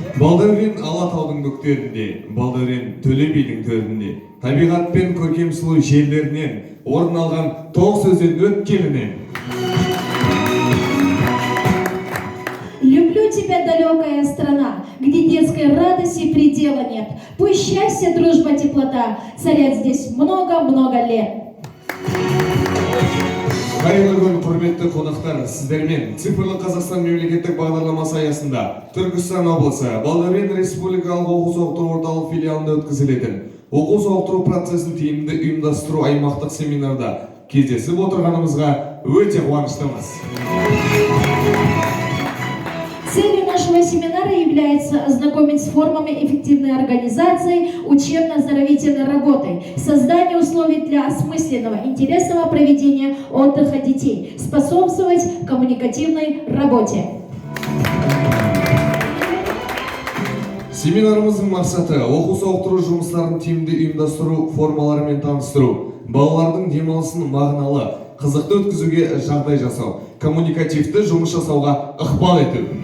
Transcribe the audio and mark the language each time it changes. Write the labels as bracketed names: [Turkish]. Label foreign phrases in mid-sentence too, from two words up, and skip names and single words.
[Kazakh] Балдәурен Алатаудың бөктерінде, Балдәурен Төле бидің төрінде, табиғат пен көркем сұлу жерлерінен орын алған тоқ сөзден өткелінен. [Russian] Люблю тебя, далекая страна, где детской радости предела нет. Пусть счастье, дружба, теплота царят здесь много-много лет. [Kazakh] Қайырлы күн, құрметті қонақтар, сіздермен цифрлы Қазақстан мемлекеттік бағдарламасы аясында Түркістан облысы Балдәурен республикалық оқу-сауықтыру орталық филиалында өткізілетін оқу-сауықтыру процесін тиімді ұйымдастыру аймақтық семинарда кездесіп отырғанымызға өте қуаныштымыз. [Russian] Целью нашего семинара является ознакомить с формами эффективной организации учебно-оздоровительной работы, создание условий для осмысленного, интересного проведения отдыха детей, способствовать коммуникативной работе. [Kazakh] Семинарымыздың мақсаты оқу-сауықтыру жұмыстарын тиімді ұйымдастыру формаларымен таныстыру, балалардың демалысын мағыналы, қызықты өткізуге жағдай жасау, коммуникативті жұмыс жасауға ықпал ету.